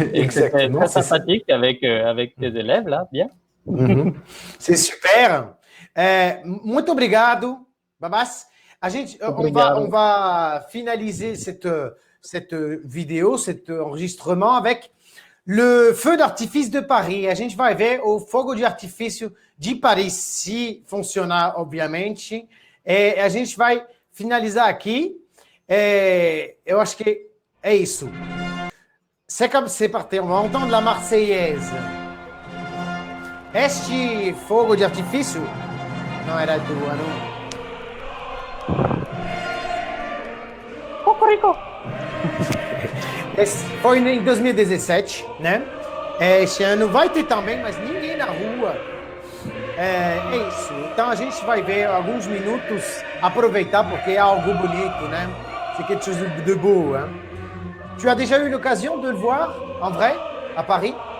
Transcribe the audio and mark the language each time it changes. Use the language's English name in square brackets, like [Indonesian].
[French] Et c'était très sympathique avec tes élèves, là, bien. C'est super. [Portuguese] Muito obrigado, [French] Babas. On va finaliser cette vidéo, cet enregistrement avec le feu d'artifice de Paris. [Portuguese] A gente vai ver o fogo de artifício de Paris, se funcionar, obviamente. A gente vai finalizar aqui. Eu acho que é isso. [French] C'est comme c'est parti. On va entendre la Marseillaise. [Portuguese] Este fogo de artifício não era do ano. [French] Cocorico! [Portuguese] Foi em 2017, né? Este ano vai ter também, mas ninguém na rua. É isso. Então a gente vai ver alguns minutos, aproveitar porque é algo bonito, né? [French] C'est quelque chose de beau. Hein? Tu as déjà eu l'occasion de le voir en vrai à Paris?